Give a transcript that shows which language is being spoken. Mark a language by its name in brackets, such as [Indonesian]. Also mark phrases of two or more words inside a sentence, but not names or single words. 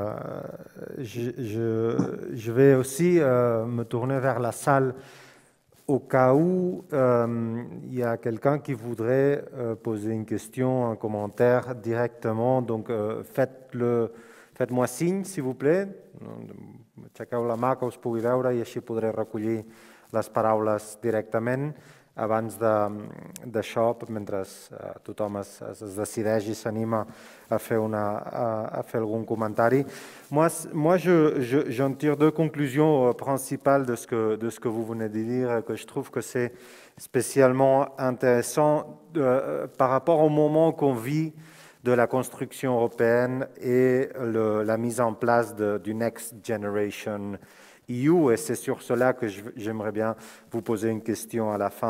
[French] Je vais aussi me tourner vers la salle au cas où il y a quelqu'un qui voudrait poser une question, un commentaire directement. Donc, faites-moi signe, s'il vous plaît. [Catalan] Aixequeu la mà que us pugui veure i així podré recollir les paraules directament abans d'això, mentre tothom es decideix i s'anima a fer algun comentari. [French] Moi j'en tire deux conclusions principales de ce que vous venez de dire, que je trouve que c'est spécialement intéressant par rapport au moment qu'on vit de la construction européenne et la mise en place du Next Generation EU, et c'est sur cela que j'aimerais bien vous poser une question à la fin.